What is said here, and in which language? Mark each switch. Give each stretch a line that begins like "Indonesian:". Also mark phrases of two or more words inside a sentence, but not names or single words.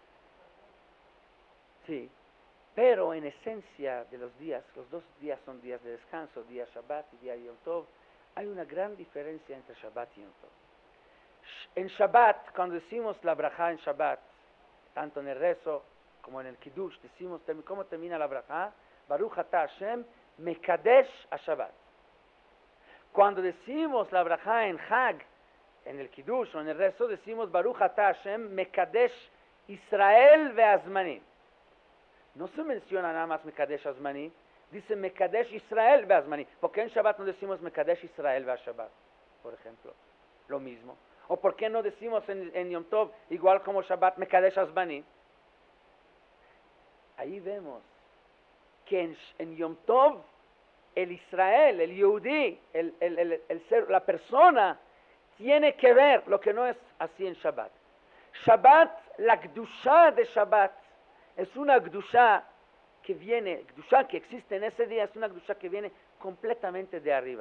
Spanish: Sí, pero en esencia de los días, los 2 días son días de descanso, día Shabbat y día Yom Tov. Hay una gran diferencia entre Shabbat y Yom Tov. En Shabbat, cuando decimos la brajá en Shabbat, tanto en el rezo como en el Kiddush, decimos, ¿cómo termina la brajá?
Hebrew: ברוך אתה השם מקדש השבת.
Spanish: Cuando decimos la brajá en Hag, en el Kiddush o en el rezo, decimos
Hebrew: ברוך אתה השם מקדש ישראל והזמנים.
Spanish: No se menciona nada más
Hebrew: מקדש הזמנים,
Spanish: dice
Hebrew: מקדש ישראל והזמנים.
Spanish: ¿Por qué en Shabbat no decimos
Hebrew: מקדש ישראל והשבת,
Spanish: por ejemplo? Lo mismo. ¿O por qué no decimos en Yom Tov, igual como Shabbat,
Hebrew: מקדש הזמנים?
Spanish: Ahí vemos que en Yom Tov, el Israel, el Yehudí, el ser, la persona, tiene que ver lo que no es así en Shabbat. Shabbat, la Gdusha de Shabbat, es una Gdusha que viene, Gdusha que existe en ese día, es una Gdusha que viene completamente de arriba.